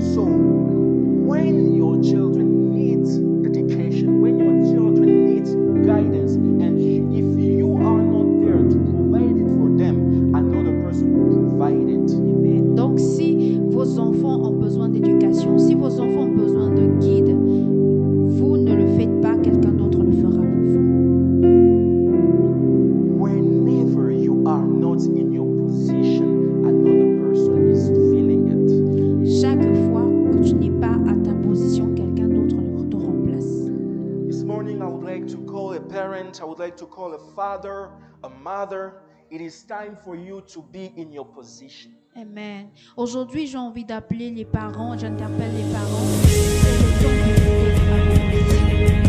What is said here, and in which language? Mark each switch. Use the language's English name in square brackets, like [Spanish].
[English] So, when your children need education, when your children need guidance, and if you are not there to provide it for them, another person will provide it. Amen. [French] Donc si vos enfants ont besoin d'éducation, si vos enfants ont besoin de guide, vous ne le faites pas, quelqu'un d'autre le fera pour vous. [English] Whenever you are not in your position, another person is feeling it. [French] Chaque fois que tu n'es pas à ta position, quelqu'un d'autre te remplace. [English] This morning, I would like to call a parent, I would like to call a father, a mother. It is time for you to be in your position. Amen. [French] Aujourd'hui, j'ai envie d'appeler les parents, j'interpelle les parents. C'est le temps de vous mettre à votre position.